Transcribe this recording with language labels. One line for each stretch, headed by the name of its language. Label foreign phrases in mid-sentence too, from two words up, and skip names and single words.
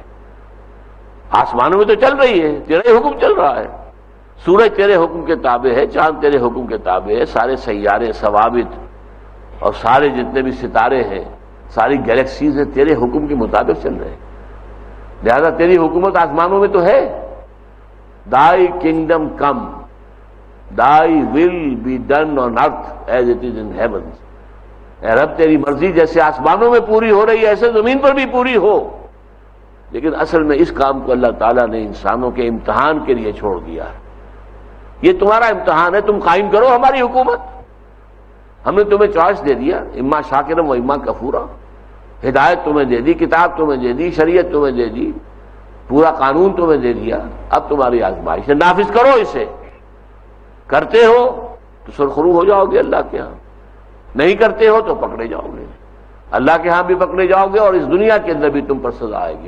Urdu: آسمانوں میں تو چل رہی ہے، تیرا حکم چل رہا ہے، سورج تیرے حکم کے تابع ہے، چاند تیرے حکم کے تابع ہے، سارے سیارے، ثوابت اور سارے جتنے بھی ستارے ہیں، ساری گیلیکسیز ہیں، تیرے حکم کے مطابق چل رہے ہیں. لہذا تیری حکومت آسمانوں میں تو ہے.
English: Thy kingdom come, thy will be done on earth as it is in heavens.
Urdu: اے رب تیری مرضی جیسے آسمانوں میں پوری ہو رہی ہے ایسے زمین پر بھی پوری ہو. لیکن اصل میں اس کام کو اللہ تعالیٰ نے انسانوں کے امتحان کے لیے چھوڑ دیا ہے. یہ تمہارا امتحان ہے، تم قائم کرو ہماری حکومت. ہم نے تمہیں چوائس دے دیا،
Arabic: اما شاکرم و اما کفورا.
Urdu: ہدایت تمہیں دے دی، کتاب تمہیں دے دی، شریعت تمہیں دے دی، پورا قانون تمہیں دے دیا. اب تمہاری آزمائش ہے، نافذ کرو اسے. کرتے ہو تو سرخرو ہو جاؤ گے اللہ کے ہاں، نہیں کرتے ہو تو پکڑے جاؤ گے. اللہ کے ہاں بھی پکڑے جاؤ گے اور اس دنیا کے اندر بھی تم پر سزا آئے گی.